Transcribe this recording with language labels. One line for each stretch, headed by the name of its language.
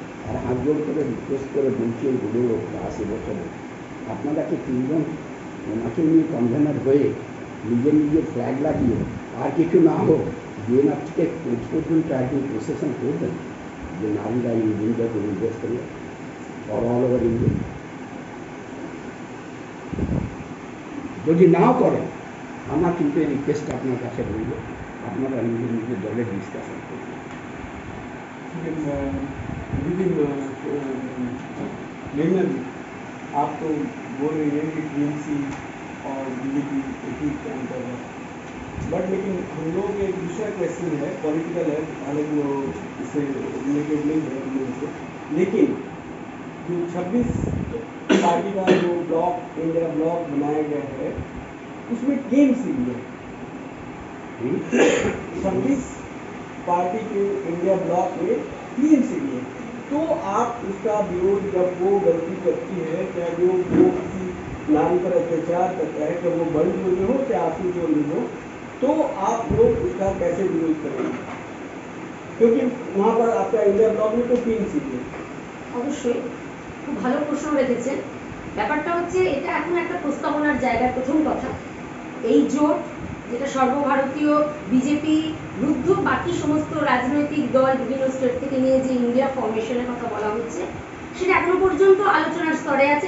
Bangla: আর হাত জোর করে রিকোয়েস্ট করে বলছি এই বুড়ো লোক 80 বছরে, আপনারা কি 3 জন ওনাকে নিয়ে কনভেনার হয়ে নিজের নিজের ফ্ল্যাগ লাগিয়ে আর কিছু না হোক ডিএনআর থেকে কোচ পর্যন্ত একদিন প্রসেশন করবেন যে নারীরা ইন্ডিয়া করে ইনভেস্ট করলে অল ওভার ইন্ডিয়া। যদি নাও করেন আমার কিন্তু এই রিকোয়েস্ট আপনার কাছে রইল, আপনারা নিজের নিজের দলের ডিসকাশন করবেন।
Hindi: लेकिन आप तो बोल रही हैं कि टीएमसी और बीजेपी एक ही काम कर रहा है, बट लेकिन हम लोग एक दूसरा क्वेश्चन है, पॉलिटिकल है, हालांकि वो इससे रिलेटेड नहीं है हम लोगों से, लेकिन जो 26 पार्टी का जो ब्लॉक, इंडिया ब्लॉक बनाया गया है, उसमें टीएमसी भी है। 26 पार्टी के इंडिया ब्लॉक में टीएमसी भी है, तो आप उसका विरोध जब वो गलती करती है, चाहे वो किसी नाम पर अत्याचार करता है, चाहे वो बल जोड़े हो चाहे आंसू जोड़े हो, तो आप लोग उसका कैसे विरोध करेंगे? क्योंकि वहाँ पर आपका इंडिया ब्लॉक में तो टीएमसी है।
Bangla: অবশ্যই খুব ভালো প্রশ্ন রেখেছেন। ব্যাপারটা হচ্ছে এটা এখন একটা প্রস্তাবনার জায়গা। প্রথম কথা, এই জোট যেটা সর্বভারতীয় বিজেপি রুদ্ধ বাকি সমস্ত রাজনৈতিক দল বিভিন্ন স্টেট থেকে নিয়ে যে ইন্ডিয়া ফরমেশনের কথা বলা হচ্ছে, সেটা এখনো পর্যন্ত আলোচনার স্তরে আছে।